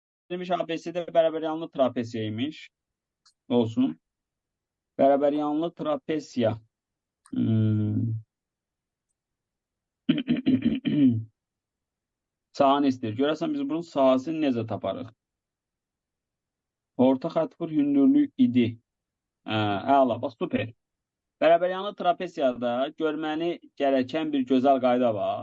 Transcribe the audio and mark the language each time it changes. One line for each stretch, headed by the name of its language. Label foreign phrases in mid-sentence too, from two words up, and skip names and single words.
Turkish: Demiş ABC'de beraber yanlı trapesyaymış. Olsun. Beraber yanlı trapesya. Hmm.
Azerbaijani: Sahəni istəyir. Görəsən biz bunun sahəsini necə taparıq? Orta xətt vur hündürlük idi. Əla, bax, super. Bərabəryanlı trapesiyada görməni gərəkən bir gözəl qayda var.